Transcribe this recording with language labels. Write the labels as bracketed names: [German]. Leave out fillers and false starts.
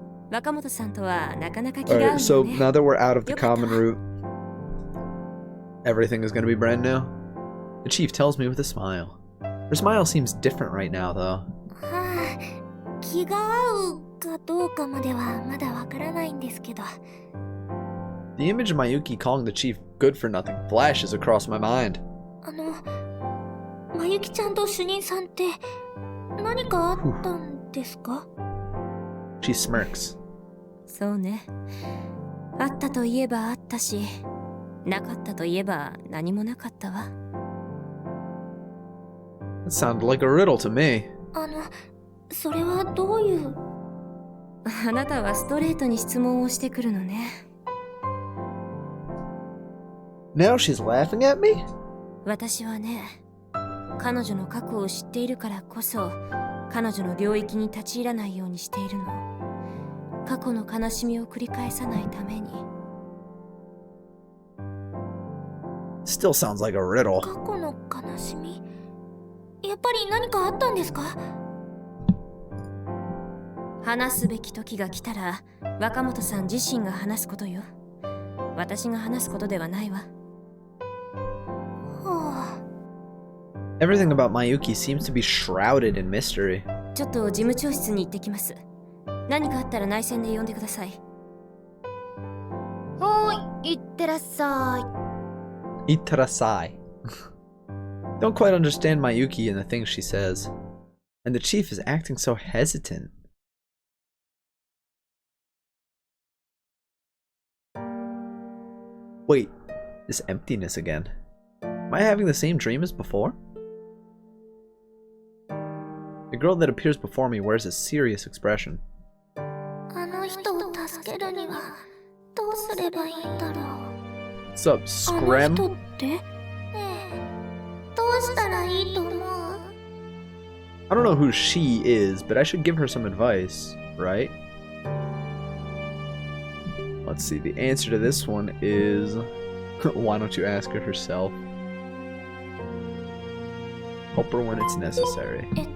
[Japanese] 若本さんとはなかなか気が合うよね。 [English] Alright, so now that we're out of the common route, everything is going to be brand new. The chief tells me with a smile. For Her smile seems different right now, though. [Japanese] はあ、気が合うかどうかまではまだわからないんですけど。 [English] The image of Mayuki calling the chief good for nothing flashes across my mind. [Japanese] まゆきちゃんと主任さんって何かあったんですか？ [English] She smirks. [Japanese] そうね。あったといえばあったし、なかったといえば何もなかったわ。 [English] That sounded like a riddle to me. [Japanese] それはどういう？あなたはストレートに質問をしてくるのね。 [English] Now she's laughing at me? [Japanese] 私はね、彼女の過去を知っているからこそ、彼女の領域に立ち入らないようにしているの。過去の悲しみを繰り返さないために。 [English] Still sounds like a riddle. [Japanese] 過去の悲しみ？やっぱり何かあったんですか？話すべき時が来たら、若本さん自身が話すことよ。私が話すことではないわ。はあ。 [English] Everything about Mayuki seems to be shrouded in mystery. [Japanese] ちょっと事務長室に行ってきます。何かあったら内線で呼んでください。はーい、いってらっしゃい。 Itarasai. [English] Don't quite understand Mayuki and the things she says. And the chief is acting so hesitant. Wait, this emptiness again. Am I having the same dream as before? The girl that appears before me wears a serious expression. [Japanese] あの人を助けるにはどうすればいいんだろう。 [English] What's up, [Japanese] あの [English] Scram? [Japanese] 人ってねえ、どうしたらいいと思う？ [English] I don't know who she is, but I should give her some advice, right? Let's see, the answer to this one is... Why don't you ask her herself? Help her when it's necessary.